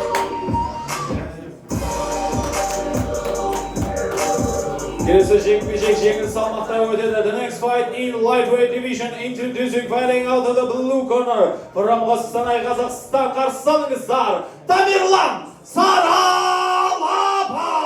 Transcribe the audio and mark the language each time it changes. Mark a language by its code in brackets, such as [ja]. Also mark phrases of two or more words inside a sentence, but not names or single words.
[kk] Келесі жекпе-жек жеңіл салмақта өтеді. [en] The next fight in lightweight division, introducing fighting out of the blue corner. [kk] From Қостанай, Қазақстан, қарсы алыңыздар, Тамерлан Саралапов.